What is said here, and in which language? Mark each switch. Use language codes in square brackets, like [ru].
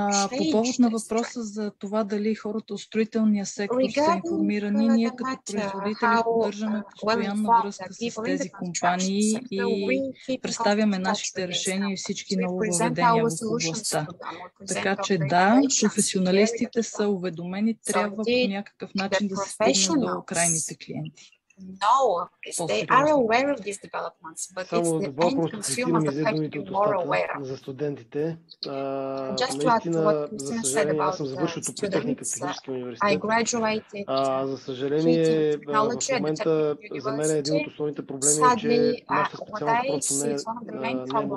[bg] По повод на въпроса за това дали хората от строителния сектор са информирани, ние като производители поддържаме постоянна връзка с тези компании и представяме нашите решения и всички нововъведения в областта. Така че да, професионалистите са уведомени, трябва по някакъв начин да се стигне до крайните клиенти. [en] know of this. They are aware of these developments, but it's the end consumers that have to be more aware. [bg] За студентите. [en] Just to add to what Christina said about students, I graduated [bg] за съжаление, в момента за мен един от основните проблеми е, че нашата специалност просто не е модерна.